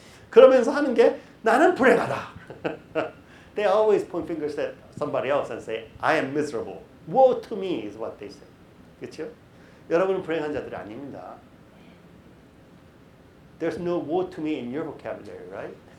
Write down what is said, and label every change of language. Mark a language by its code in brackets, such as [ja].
[ko] 그러면서 하는 게 나는 불행하다. [en] They always point fingers at somebody else and say, I am miserable. Woe to me is what they say. [ko] 그렇죠? 여러분은 불행한 자들이 아닙니다. [en] There's no woe to me in your vocabulary, right?